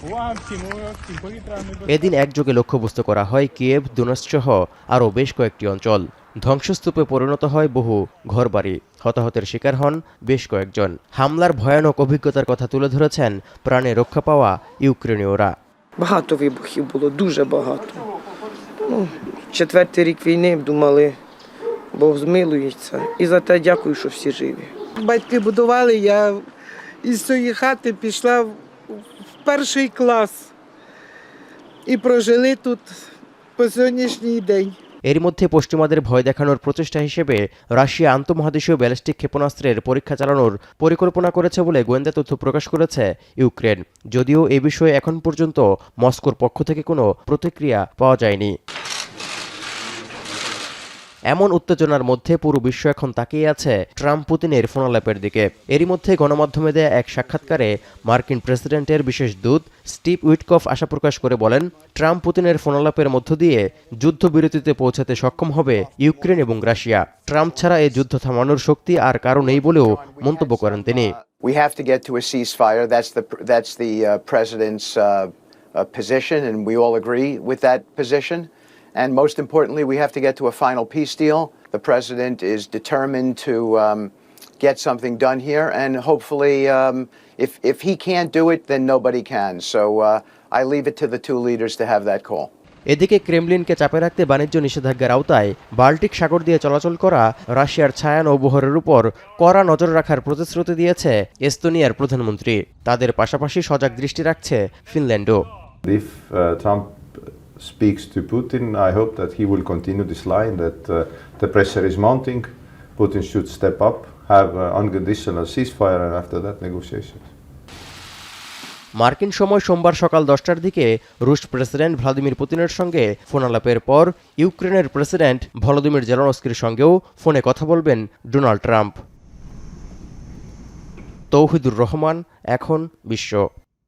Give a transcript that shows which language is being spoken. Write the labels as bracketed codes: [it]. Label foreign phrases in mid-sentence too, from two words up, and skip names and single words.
[bn] এদিন একযোগে লক্ষ্যবস্তু করা হয় কিয়েভ, দোনেৎস্ক সহ আরও বেশ কয়েকটি অঞ্চল। ধ্বংসস্তূপে পরিণত হয় বহু ঘরবাড়ি। হতাহতের শিকার হন বেশ কয়েকজন। হামলার ভয়ানক অভিজ্ঞতার কথা তুলে ধরেছেন প্রাণে রক্ষা পাওয়া ইউক্রেনীয়রা। [uk] Багато вибухів було, дуже багато. Четвертий рік війни думали, Бог змилується. І за те дякую, що всі живі. Батьки будували, я із цієї хати пішла в перший клас. І прожили тут по сьогоднішній день. [bn] এর মধ্যে পশ্চিমাদের ভয় দেখানোর প্রচেষ্টা হিসেবে রাশিয়া আন্তঃমহাদেশীয় ব্যালিস্টিক ক্ষেপণাস্ত্রের পরীক্ষা চালানোর পরিকল্পনা করেছে বলে গোয়েন্দা তথ্য প্রকাশ করেছে ইউক্রেন। যদিও এ বিষয়ে এখন পর্যন্ত মস্কোর পক্ষ থেকে কোনো প্রতিক্রিয়া পাওয়া যায়নি। এমন উত্তেজনার মধ্যে পুরো বিশ্ব এখন তাকিয়ে আছে ট্রাম্প পুতিনের ফোনালাপের দিকে। এরই মধ্যে গণমাধ্যমে দেয়া এক সাক্ষাৎকারে মার্কিন প্রেসিডেন্টের বিশেষ দূত স্টিভ উইটকফ আশা প্রকাশ করে বলেন, ট্রাম্প পুতিনের ফোনালাপের মধ্য দিয়ে যুদ্ধবিরতিতে পৌঁছাতে সক্ষম হবে ইউক্রেন এবং রাশিয়া। ট্রাম্প ছাড়া এই যুদ্ধ থামানোর শক্তি আর কারো নেই বলেও মন্তব্য করেন তিনি। [en] We have to get to a ceasefire. That's the president's position, and we all agree with that position. And most importantly, we have to get to a final peace deal. The president is determined to get something done here, and hopefully, if he can't do it, then nobody can. So I leave it to the two leaders to have that call. [bn] এদিকে ক্রেমলিনকে চাপে রাখতে বাণিজ্য নিষেধাজ্ঞার আওতায় বাল্টিক সাগর দিয়ে চলাচল করা রাশিয়ার ছায়া নৌবহরের উপর কড়া নজর রাখার প্রতিশ্রুতি দিয়েছে এস্তোনিয়ার প্রধানমন্ত্রী। তাদের পাশাপাশি সজাগ দৃষ্টি রাখছে ফিনল্যান্ডও। [en] If Trump speaks to Putin, I hope that he will continue this line that the pressure is mounting. Putin should step up, have unconditional ceasefire, and after that negotiations. [bn] মার্কিন সময় সোমবার সকাল 10টার দিকে রুশ প্রেসিডেন্ট ভ্লাদিমির পুতিনের সঙ্গে ফোনালাপের পর ইউক্রেনের প্রেসিডেন্ট ভলোদিমির জেলেনস্কির সঙ্গেও ফোনে কথা বলবেন ডোনাল্ড ট্রাম্প। তৌহিদুর রহমান, এখন বিশ্ব।